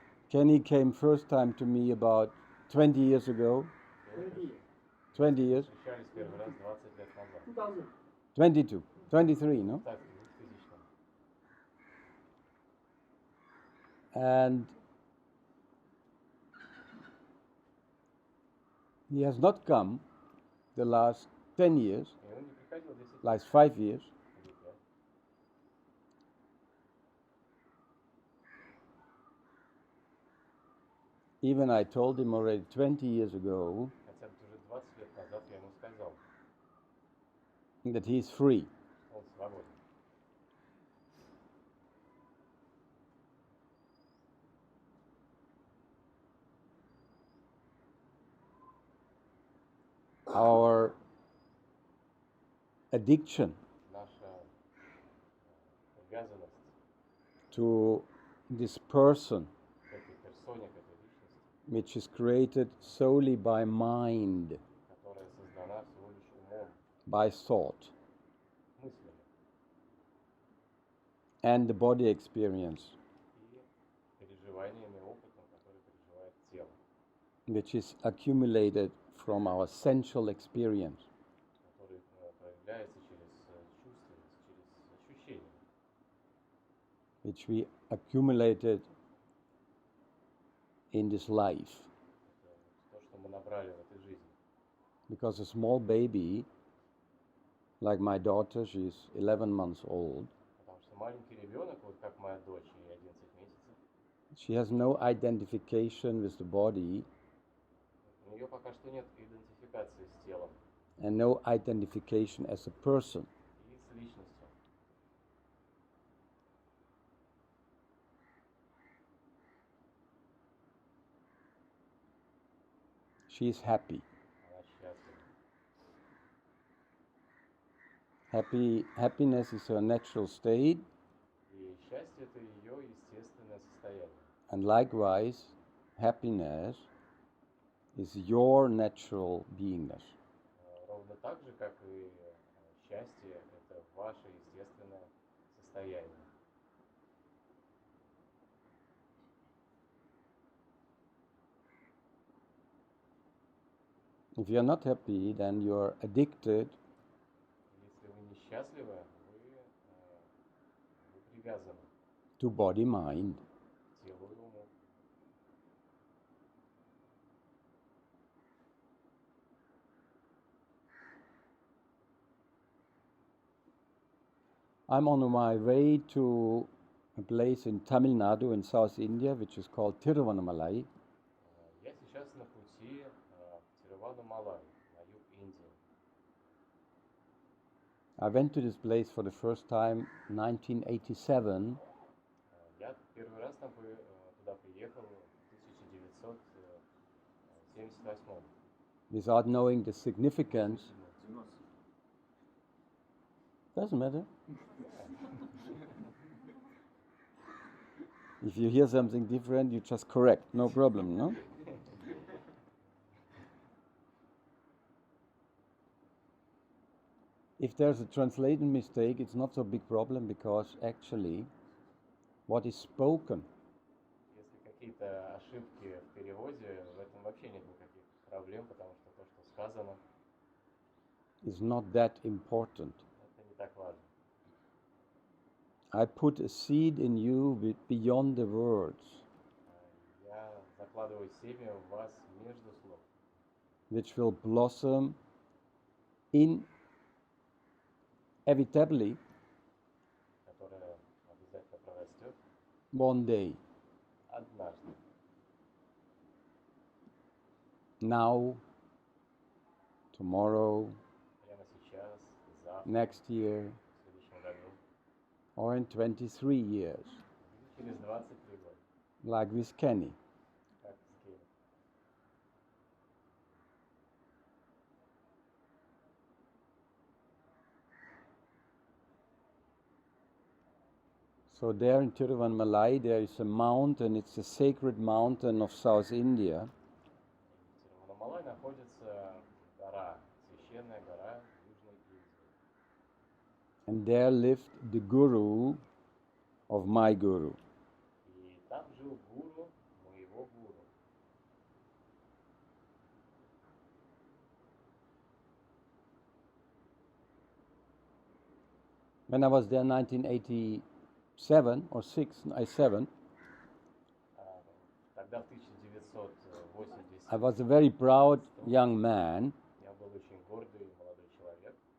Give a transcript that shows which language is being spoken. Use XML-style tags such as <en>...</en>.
<en>Kenny came first time to me about 20 years ago. 20 years?</en> <ru>Встречались первый раз 20 лет назад.</ru> <en>22. 23, no?</en> <ru>Так, в 2000-м.</ru> <en>And he has not come the last 10 years,</en> <ru>И он не приходил 10 лет.</ru> <en>last 5 years.</en> <ru>Или 5.</ru> <en>Even I told him already 20 years ago</en> <ru>Хотя бы уже 20 лет назад я ему сказал,</ru> <en>that he is free.</en> <ru>что он свободен.</ru> <en>Our addiction</en> <ru>Наша привязанность</ru> <en>to this person,</en> <ru>к этой персоне, к этой личности,</ru> <en>which is created solely by mind,</en> <ru>которая создана всего лишь умом,</ru> <en>by thought,</en> <ru>мыслями</ru> <en>and the body experience,</en> <ru>и переживаниями, опытом, который переживает тело,</ru> <en>which is accumulated from our sensual experience.</en> <ru>который проявляется через чувственность, через ощущения,</ru> <en>Which we accumulated in this life.</en> <ru>это то, что мы набрали в этой жизни.</ru> <en>Because a small baby, like my daughter, she's 11 months old,</en> <ru>Потому что маленький ребенок, вот как моя дочь, ей 11 месяцев,</ru> <en>she has no identification with the body</en> <ru>у нее пока что нет идентификации с телом</ru> <en>and no identification as a person.</en> <ru>и с личностью.</ru> <en>She is happy.</en> <ru>Она счастлива.</ru> <en>Happiness is her natural state,</en> <ru>И счастье – это ее естественное состояние.</ru> <en>and likewise, happiness is your natural beingness.</en> <ru>Ровно так же, как и счастье – это ваше естественное состояние.</ru> <en>If you are not happy, then you are addicted</en> <ru>Если вы несчастливы, вы привязаны</ru> <en>to body-mind.</en> <ru>к телу и уму.</ru> <en>I'm on my way to a place in Tamil Nadu in South India, which is called Tiruvannamalai.</en> <ru>Я сейчас на пути в Тируваннамалай, на юг Индии.</ru> <en>I went to this place for the first time in 1987,</en> <ru>Я первый раз туда приехал в 1978.</ru> <en>without knowing the significance. Doesn't matter. If you hear something different, you just correct, no problem, no? If there's a translation mistake, it's not so big problem because actually what is spoken</en> <ru>Если какие-то ошибки в переводе, в этом вообще нет никаких проблем, потому что то, что сказано,</ru> <en>is not that important.</en> <ru>это не так важно.</ru> <en>I put a seed in you beyond the words,</en> <ru>Я закладываю семя в вас между слов,</ru> <en>which will blossom inevitably</en> <ru>которое обязательно прорастет</ru> <en>one day.</en> <ru>однажды.</ru> <en>Now, tomorrow,</en> <ru>Прямо сейчас, завтра,</ru> <en>next year,</en> <ru>в следующем году,</ru> <en>or in 23 years.</en> <ru>или через 23 года.</ru> <en>like with Kenny.</en> <ru>как с Кенни.</ru> <en>So there in Tiruvannamalai there is a mountain, it's a sacred mountain of South India.</en> <ru>В Тируваннамалай находится гора, священная гора Южной Индии.</ru> <en>And there lived the guru of my guru.</en> <ru>И там жил гуру моего гуру.</ru> <en>When I was there in 1987 or 7,</en> <ru>Тогда в 1980</ru> <en>I was a very proud young man.</en> <ru>я был очень гордый молодой человек,</ru>